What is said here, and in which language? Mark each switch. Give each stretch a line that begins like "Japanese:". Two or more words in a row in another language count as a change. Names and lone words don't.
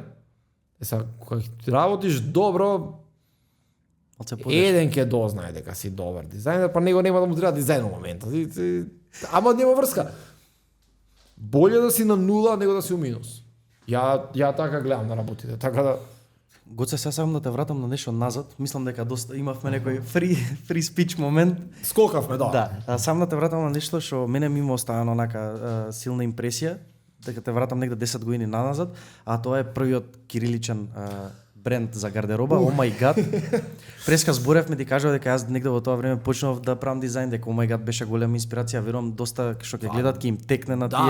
Macedonian: Сега, кога ти работиш добро, еден ќе дознае дека си добар дизајнер, па него нема да му треба дизајн во моментот. Ама нема врска. Боле да си на нула, него да си у минус. Ја така гледам на работите, така да... Гоце, сега сакам да те вратам на нешто назад. Мислам дека доста имавме некој
English: free speech
Macedonian: момент. Скокавме, да. Да, сам да те вратам на нешто што мене ми има оставено онака силна импресија, дека те вратам негде 10 години назад, а тоа е првиот кириличен бренд за гардероба, Oh My God. Преска зборевме, ти кажав дека јас негде во тоа време почнав да правам дизајн, дека Oh My God беше голема инспирација, верувам доста што ќе гледат ќе им текне на тие.